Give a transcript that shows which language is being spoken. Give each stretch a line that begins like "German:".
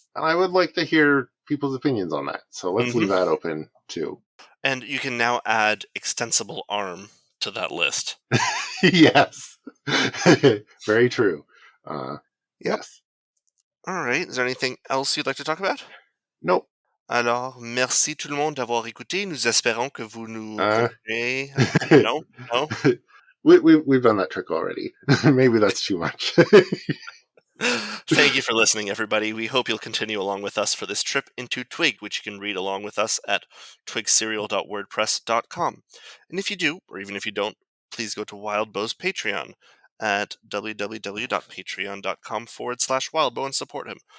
English: And I would like to hear people's opinions on that. So let's leave that open too. And you can now add extensible arm to that list. Yes. Very true. Yep. Yes. All right. Is there anything else you'd like to talk about? Nope.
French: Alors, merci tout le monde d'avoir écouté. Nous espérons que vous nous Uh, continuerez.
English: No? No? we've done that trick already. Maybe that's too much. Thank you for listening, everybody. We hope you'll continue along with us for this trip into Twig, which you can read along with us at twigserial.wordpress.com. And if you do, or even if you don't, please go to Wildbow's Patreon at www.patreon.com/wildbow and support him.